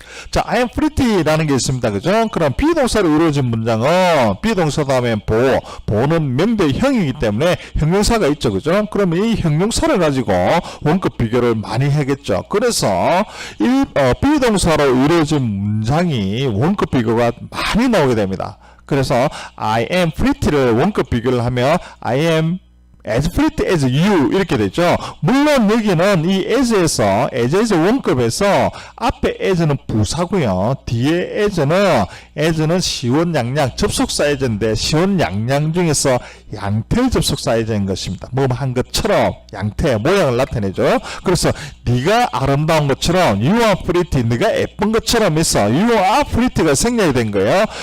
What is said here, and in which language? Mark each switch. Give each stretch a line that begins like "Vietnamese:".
Korean: 자,
English: I am pretty
Korean: 라는 게 있습니다. 그죠? 그럼 비동사로 이루어진 문장은 비동사 다음에 보는 명대형이기 때문에 형용사가 있죠. 그죠? 그러면 이 형용사를 가지고 원급 비교를 많이 하겠죠. 그래서 비동사로 이루어진 문장이 원급 비교가 많이 나오게 됩니다. 그래서
English: I am pretty를
Korean: 원급 비교를 하면
English: I am as pretty as you
Korean: 이렇게 되죠. 물론 여기는 이 as에서 원급에서 앞에 as는 부사고요. 뒤에 as는 시원양양 접속사 as인데 시원양양 중에서 양태 접속사 as인 것입니다. 뭐 한 것처럼 양태 모양을 나타내죠. 그래서 네가 아름다운 것처럼
English: you are pretty
Korean: 네가 예쁜 것처럼 해서 you are pretty가 생략이 된 거예요.